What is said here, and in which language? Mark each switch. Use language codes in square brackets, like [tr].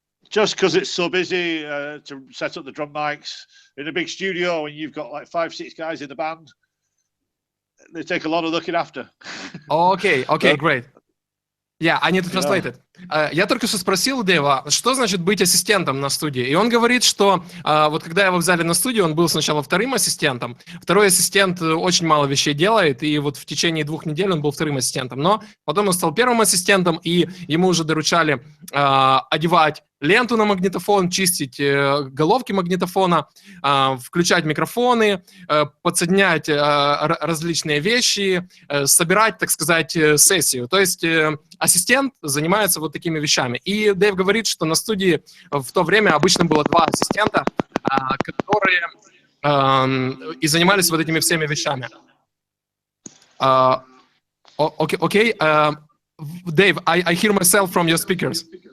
[en] Just because it's so busy to set up the drum mics in a big studio, when you've got like 5-6 guys in the band, they take a lot of looking after. Okay, great. Yeah, I need to translate it. [ru] Я только что спросил Дэйва, что значит быть ассистентом на студии. И он говорит, что вот когда его взяли на студию, он был сначала вторым ассистентом. Второй ассистент очень мало вещей делает, и вот в течение 2 недель он был вторым ассистентом. Но потом он стал первым ассистентом, и ему уже доручали одевать ленту на магнитофон, чистить головки магнитофона, включать микрофоны, подсоединять различные вещи, собирать, так сказать, сессию. То есть ассистент занимается вот такими вещами. И Дэйв говорит, что на студии в то время обычно было 2 ассистента, которые и занимались вот этими всеми вещами. Окей. [en] Dave, I hear myself from your speakers.